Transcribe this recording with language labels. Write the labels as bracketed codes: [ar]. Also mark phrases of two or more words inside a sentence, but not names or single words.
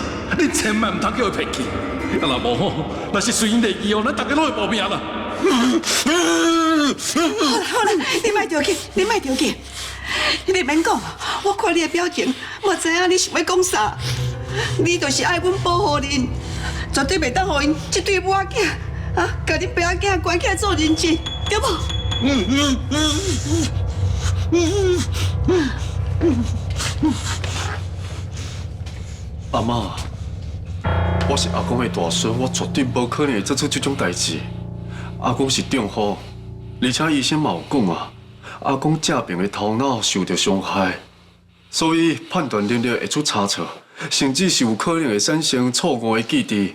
[nan] 你千万唔通叫伊骗去，啊若无吼，若是随因地去哦，咱大家拢会保命啦。好啦，你莫着急，你莫着急，你免讲，我看你的表情，我知影你想要讲啥。你就是爱阮保护恁，绝对袂当互因这对母仔囝啊，甲恁爸仔囝关起来做人质，对无？阿妈，我是阿公的大孙，我绝对无可能会做出这种代志。阿公是中风，而且医生嘛有讲啊，阿公这边的头脑受到伤害，所以判断能力会出差错，甚至是有可能会产生错误的记忆。